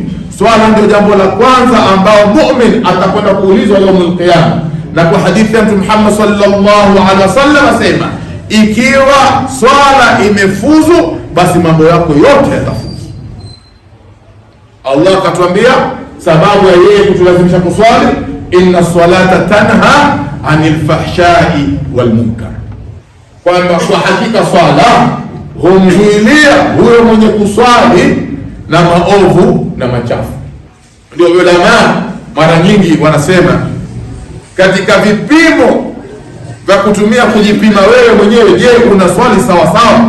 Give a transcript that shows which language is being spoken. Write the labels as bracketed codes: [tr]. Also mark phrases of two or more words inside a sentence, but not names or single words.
[sw] Swala ndio jambo la kwanza ambao mu'min atakwenda kuulizwa [ar] يوم القيامة. [sw] Na kwa hadithi ya Mtume Muhammad [ar] صلى الله عليه وسلم [sw] asema, ikiwa swala imefuzu, basi mambo yako yote yatafuzu. Allah akatuambia sababu ya yeye kutulazimisha kuswali, [ar] إن الصلاة تنهى عن الفحشاء والمنكر, [sw] kwamba kwa hakika swala humzuilia huyo mwenye kuswali na maovu na machafu. Ndio ulama mara nyingi wanasema katika vipimo vya kutumia kujipima wewe mwenyewe, je, unaswali sawa sawa?